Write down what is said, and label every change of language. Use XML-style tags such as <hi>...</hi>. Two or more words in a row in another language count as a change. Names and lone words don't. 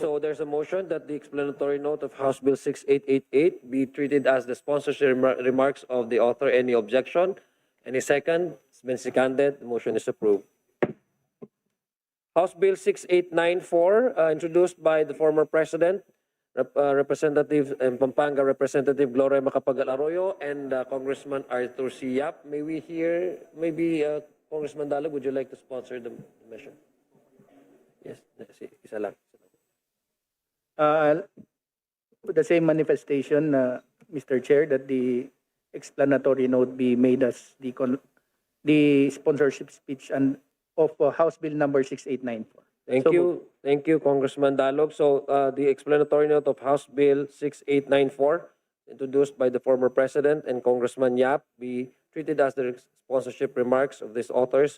<en>So there's a motion that the explanatory note of House Bill 6888 be treated as the sponsorship remarks of the author. Any objection? Any second? It's been seconded. The motion is approved. House Bill 6894, introduced by the former President, Representative Pampanga Representative Gloria Macapagal Arroyo, and Congressman Arthur C. Yap. May we hear, maybe Congressman Dalog, would you like to sponsor the measure? Yes,</en> <tl>isa lang.</tl> <en>The same manifestation, Mr. Chair, that the explanatory note be made as the sponsorship speech and of House Bill number 6894. Thank So you. Thank you, Congressman Dalog. So the explanatory note of House Bill 6894, introduced by the former President and Congressman Yap, be treated as the sponsorship remarks of these authors.</en>